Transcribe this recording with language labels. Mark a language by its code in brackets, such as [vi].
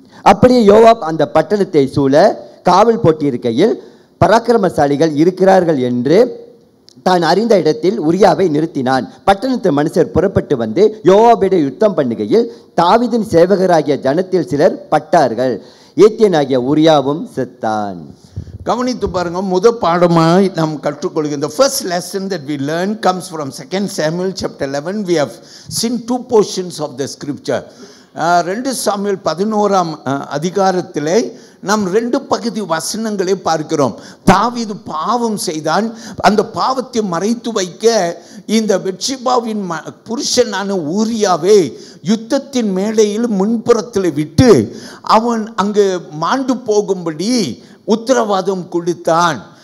[ta] அப்படியே யோவாப் அந்த பட்டணத்தை சூழ காவல் போட்டிருக்கையில் பராக்கிரமசாலிகள் இருக்கிறார்கள் என்று தான் அறிந்த இடத்தில் உரியாவை நிறுத்தினான். பட்டணத்து மனுஷர் புறப்பட்டு வந்து யோவாபிட யுத்தம் பண்ணுகையில் தாவீதின் சேவகராகிய ஜனத்தில் சிலர் பட்டார்கள். ஏத்தியனாகிய உரியாவும் செத்தான். கவனித்து பாருங்க. முதல் பாடமாய் நாம் கற்றுக்கொள்கிற [en] the first lesson that we learn comes from 2 Samuel chapter 11. We have seen 2 portions of the scripture. [ta] 2 Samuel 11ஆம் அதிகாரத்திலே நாம் 2 பகுதி வசனங்களை பார்க்கிறோம். தாவீது பாவம் செய்தான். அந்த பாவத்தை மறைத்து வைக்க இந்த பெத்ஷெபாவின் புருஷனான ஊரியாவை யுத்தத்தின் மேடையில் முன்புறத்தில் விட்டு அவன் அங்கு மாண்டு போகும்படி உத்தரவாதம் கொடுத்தான்.